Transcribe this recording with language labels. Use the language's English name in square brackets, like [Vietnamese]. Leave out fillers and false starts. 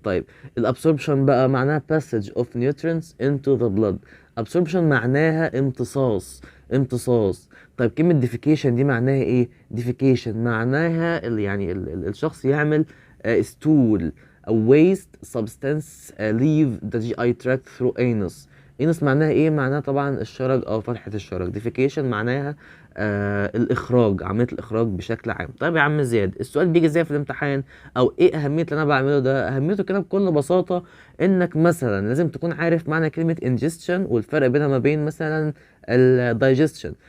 [Arabic] طيب الابسوربشن بقى معناها [English] passage of nutrients into the blood. [Arabic] absorption معناها امتصاص، امتصاص. [English] طيب كلمة defecation [Arabic] دي معناها ايه؟ [English] defecation [Arabic] معناها يعني الشخص يعمل [English] stool او waste substance leave the GI tract through anus. [Arabic] anus معناها ايه؟ معناها طبعا الشرج او فتحة الشرج. defecation معناها الاخراج، عملية الاخراج بشكل عام. طيب يا عم زياد، السؤال بيجي ازاي في الامتحان؟ او ايه اهمية اللي انا بعمله ده؟ اهميته كده بكل بساطة انك مثلا لازم تكون عارف معنى كلمة ingestion والفرق بينها ما بين مثلا الدايجستشن.